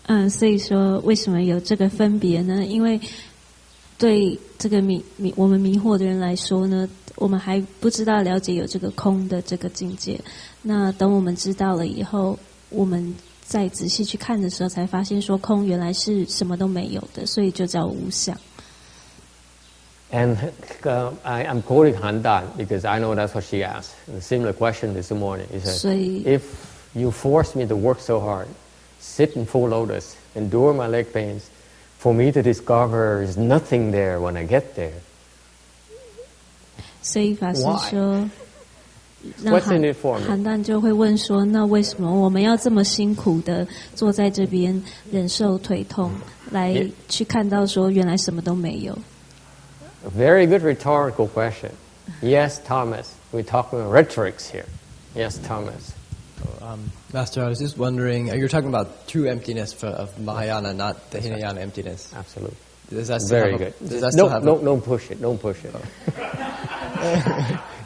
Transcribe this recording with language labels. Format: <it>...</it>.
<zh>所以说为什么有这个分别呢？因为对这个我们迷惑的人来说呢，我们还不知道了解有这个空的这个境界。那等我们知道了以后，我们再仔细去看的时候，才发现说空原来是什么都没有的，所以就叫无相。</zh> <en>And I'm quoting Handan because I know that's what she asked. A similar question this morning. He said, if you force me to work so hard, sit in full lotus, endure my leg pains, for me to discover is nothing there when I get there.</en> <zh>所以法师说，</zh> <en>What's in it for me?</en> <zh>韩旦就会问说，那为什么我们要这么辛苦的坐在这边忍受腿痛，来去看到说原来什么都没有？</zh> <en>A very good rhetorical question. Yes, Thomas. We're talking about rhetorics here. Yes, Thomas. Master, I was just wondering, you're talking about true emptiness of Mahayana, not the Hinayana emptiness. Absolutely. Does that still very have good. Does that still have don't push it. Don't push it. Oh.</en>